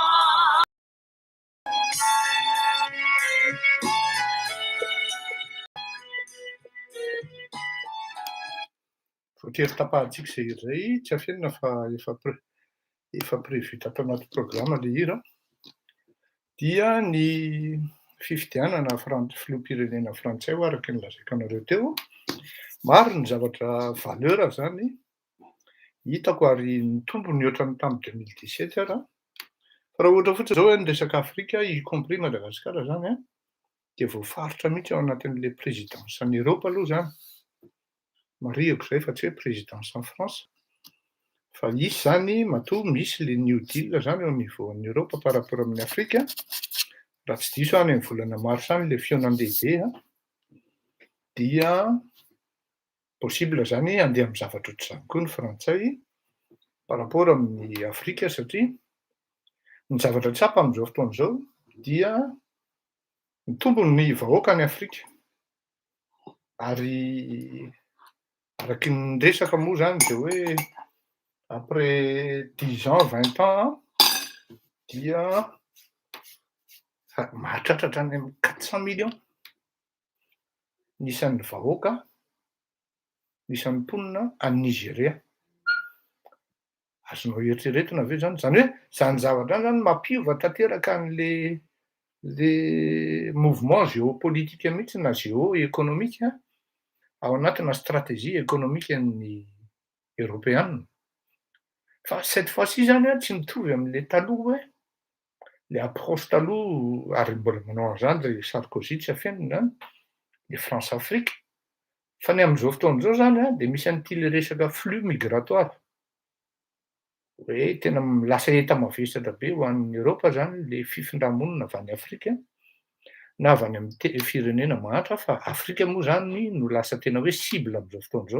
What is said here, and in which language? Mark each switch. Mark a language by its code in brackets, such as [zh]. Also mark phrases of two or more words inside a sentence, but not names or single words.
[mg] Voatery tapahantsika izay tsy afenina fa efa prévu tato anaty programma le hira dia ny fifidianana filoham-pirenena frantsay ho araka ny lazaiko anareo teo. Maro ny zavatra valeur zany hitako ary nitombo ny ohatran'ny tamin'ny 2017 ara. Fa raha ohatra fotsiny zao hoe ny resaka Afrika [fr] y compris [mg] Madagasikara zany dia voafaritra mihitsy ao anatin'le [fr] présidence en Europe [mg] aloha zany. Marihako zay fa tsy hoe [fr] présidence en France. [mg] Fa isy zany matoa misy le New Deal zany [fr] au niveau en Europe par rapport [mg] amin'ny Afrika. Raha tsy diso any amin'ny volana mars any le fionan-dehibe dia possible zany andeha amin'ny zavatra ohatr'izany koa ny frantsay [fr] par rapport [mg] amin'ny Afrika satria ny zavatra tsapa amin'izao fotoana izao dia mitombo ny vahoaka any Afrika. Ary araky ny resaka moa zany dia hoe [fr] après 10 ans 20 ans [mg] dia mahatratratra any amin'ny 400 millions nisan'ny vahoaka nisan'ny mponina any Nigeria. Azonao eritreretina ve zany? Zany hoe zany zavatra zany mampiova tanteraka an'le [fr] mouvement géopolitique [mg] mihitsy na géoéconomique ao anatina [fr] stratégie économique [mg] ny européenne. Fa [fr] cette fois-ci [mg] zany tsy mitovy amin'le taloha hoe le approche taloha ary mbola manao an'izany ry Sarkozy tsy afenina le France-Afrique. Fa ny amin'izao fotoana izao zany dia misy an'ity le resaka [fr] flux migratoire. [mg] Hoe tena lasa enta-mavesatra be ho an'ny Europa zany le fifindra-monina avy any Afrika na avy any amin'ny firenena mahantra fa Afrika moa zany no lasa tena hoe cible amin'izao fotoana izao.